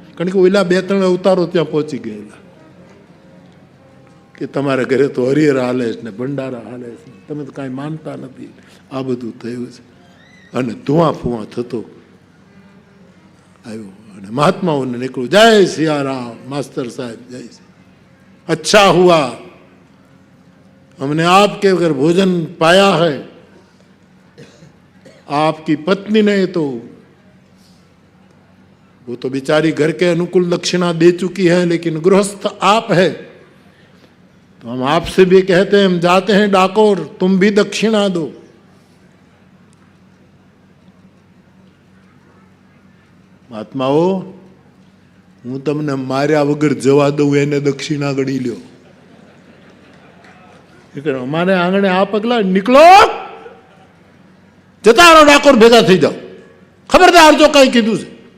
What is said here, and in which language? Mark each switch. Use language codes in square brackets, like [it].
[gu] કારણ કે ઓલા 2-3 અવતારો ત્યાં પહોંચી ગયેલા કે તમારા ઘરે તો હરિહર હાલે છે ને ભંડારા હાલે છે, તમે તો કાંઈ માનતા નથી. આ બધું થયું છે, અને ધુઆ ફુઆ થતો આવ્યો, અને મહાત્માઓને નીકળવું. જય સિયારામ માસ્તર સાહેબ, જય શ્રી. [hi] अच्छा हुआ हमने आपके घर भोजन पाया है, आपकी पत्नी ने तो वो तो बेचारी घर के अनुकूल दक्षिणा दे चुकी है, लेकिन गृहस्थ आप है तो हम आपसे भी कहते हैं, हम जाते हैं डाकोर, तुम भी दक्षिणा दो. [gu] महात्माओ, હું તમને માર્યા વગર જવા દઉં, એને દક્ષિણા ગણી લ્યો. અમારે આંગણે આ પગલા નીકળો, જતા રહો, ડાકોર ભેગા થઈ જાઓ, ખબરદાર જો કઈ કીધું છે.